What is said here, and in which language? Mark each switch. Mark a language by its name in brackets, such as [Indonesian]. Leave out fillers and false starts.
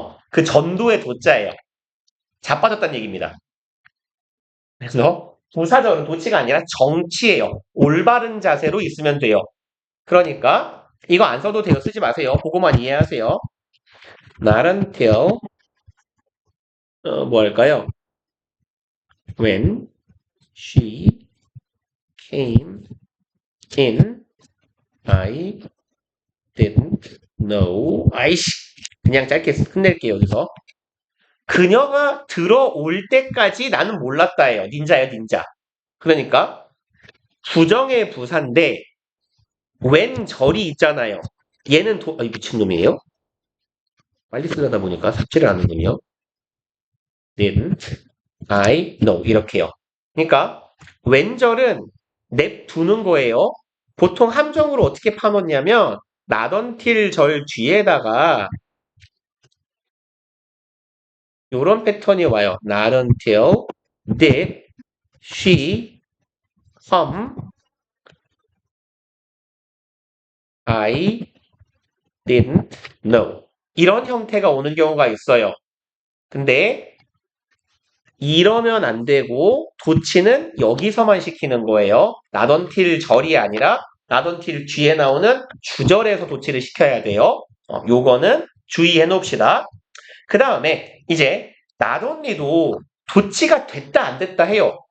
[Korean] 그 전도의 도자예요. 자빠졌다는 얘기입니다. 그래서 부사절은 도치가 아니라 정치예요. 올바른 자세로 있으면 돼요. 그러니까 이거 안 써도 돼요. 쓰지 마세요. 그거만 이해하세요. Not until 뭐 할까요? [English] When she came in, I didn't know. [Korean] 아이씨, 그냥 짧게 끝낼게요. 여기서. 그녀가 들어올 때까지 나는 몰랐다예요. 닌자예요, 닌자. 그러니까 부정의 부사인데 웬 절이 있잖아요. 얘는 미친놈이에요? 빨리 쓰려다 보니까 삽질을 하는군요. [English] didn't I know [Korean] 이렇게요. 그러니까 웬절은 냅두는 거예요. 보통 함정으로 어떻게 파놓냐면 not until 절 뒤에다가 이런 패턴이 와요. [English] Not until did she come I didn't know [Korean] 이런 형태가 오는 경우가 있어요. 근데 이러면 안 되고 도치는 여기서만 시키는 거예요. not until 절이 아니라 not until 뒤에 나오는 주절에서 도치를 시켜야 돼요. 요거는 주의해 놓읍시다. 그 다음에 이제 not only도 도치가 됐다 안 됐다 해요.